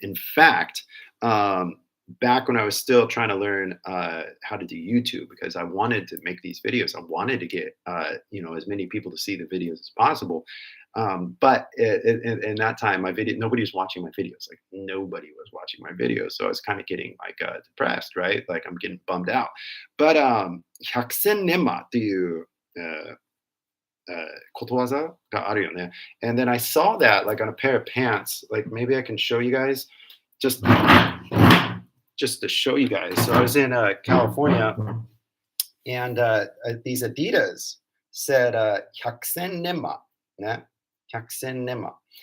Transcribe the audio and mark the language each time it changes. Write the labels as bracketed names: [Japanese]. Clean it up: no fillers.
[English] In fact, back when I was still trying to learn how to do YouTube, because I wanted to make these videos, I wanted to get as many people to see the videos as possible. But in that time, my video, nobody was watching my videos. Like nobody was watching my videos, so I was kind of getting like depressed, right? Like I'm getting bummed out. But [Japanese] 百戦錬磨っていう ことわざがあるよね. [English] And then I saw that like on a pair of pants. Like maybe I can show you guys just just to show you guys. So I was in California, and these Adidas said 百戦錬磨, [Japanese] ね? 百戦錬磨.